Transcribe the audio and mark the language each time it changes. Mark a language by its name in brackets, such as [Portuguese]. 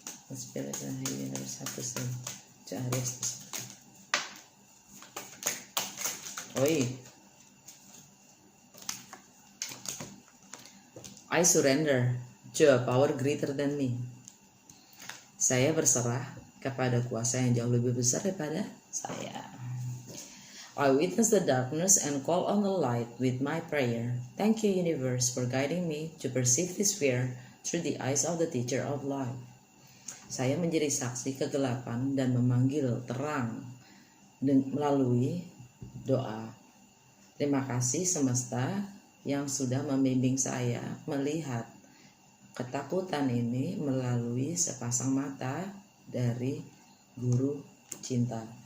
[Indonesian] nomor 1 sih. Aries. [English] I surrender to a power greater than me. [Indonesian] Saya berserah kepada kuasa yang jauh lebih besar daripada saya. [English] I witness the darkness and call on the light with my prayer. Thank you, universe, for guiding me to perceive this fear through the eyes of the teacher of life. [Indonesian] Saya menjadi saksi kegelapan dan memanggil terang melalui doa. Terima kasih semesta yang sudah membimbing saya melihat ketakutan ini melalui sepasang mata dari guru cinta.